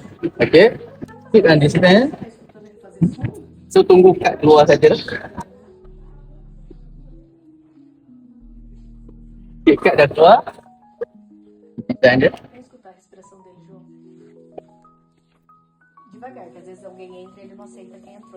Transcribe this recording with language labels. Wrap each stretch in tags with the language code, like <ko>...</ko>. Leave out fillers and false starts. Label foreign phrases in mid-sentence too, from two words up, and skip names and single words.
<en>Okay. Click on dispense.</en> <ms>So tunggu kad keluar saja lah. Okay, kad dah keluar. Design dia.</ms> <pt>Escutar a respiração dele, João. Devagar, que às vezes alguém entra e ele não aceita quem entrou.</pt>